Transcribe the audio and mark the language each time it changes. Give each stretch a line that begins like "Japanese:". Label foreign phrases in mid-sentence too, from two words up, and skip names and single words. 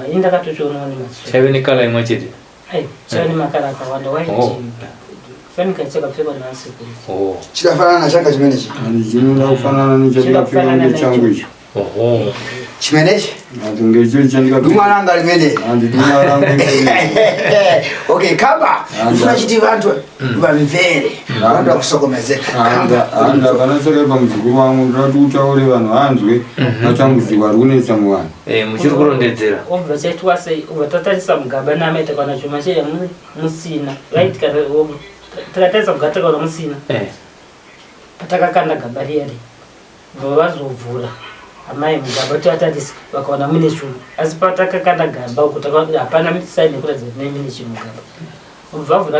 Shona: Ini ndakatochionawo nemaziso. Chaive nekala imwe chete? Chaive nemakara akawanda. Waiti fanika chakapfekwa naasekuru. Chikafanana changa chimene chi? Chinoda kufanana nechakapfekwa nechangu icho. chimenechi Andunge chiri chandika dumwaranga limene dumwaranga okay kaba ufuna chiti vantu vamvere vantu vakusokomezeka anda kana saka pamuzukuru wangu ndati utaure vanhu vanzwe matambudziko ari kunetsa muvanhu muchiri kurondedzera obva chaitwa sei obva tatarisa mugaba namaita kana chuma cheya musina right kana takatarisa mugaba kana musina patakakanda gaba riyari vazovhura amai mugaba toatarisa vakaona mune chuma asi patakakanda gaba uku takaona hapana saini yekuratidza kuti mune chuma mugaba obva vavhura